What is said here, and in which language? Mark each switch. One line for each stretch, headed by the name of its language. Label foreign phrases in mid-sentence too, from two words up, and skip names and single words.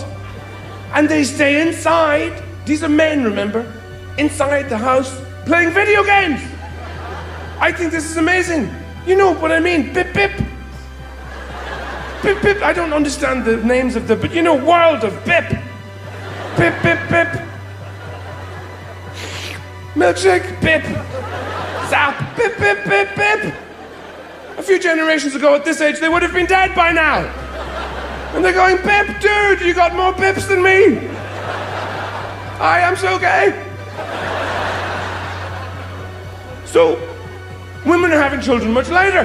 English: And they stay inside, these are men, remember, inside the house, playing video games. I think this is amazing. You know what I mean, bip bip. Bip bip, I don't understand the names of but world of bip. Bip bip bip. Milkshake, bip. Zap, bip bip bip bip. A few generations ago at this age, they would have been dead by now. And they're going, Bip, dude, you got more bips than me. I am so gay. So, women are having children much later.